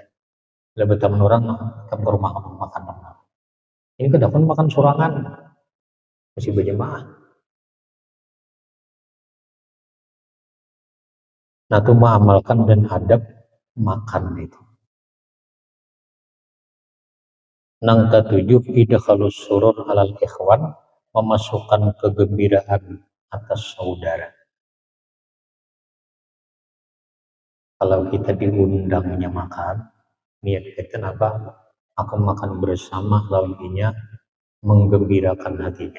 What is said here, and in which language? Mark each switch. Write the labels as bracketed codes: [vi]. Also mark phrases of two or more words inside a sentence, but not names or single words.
[bjn] Bila berteman orang ke rumah makan. Ini kedapun makan surangan masih berjamaah. Nah itu mengamalkan dan adab makan itu. Nang ketujuh [ar] idkhalus surur alal ikhwan, [bjn] memasukkan kegembiraan atas saudara. Kalau kita diundangnya makan, niat kita apa? Akan makan bersama lawannya menggembirakan hatinya.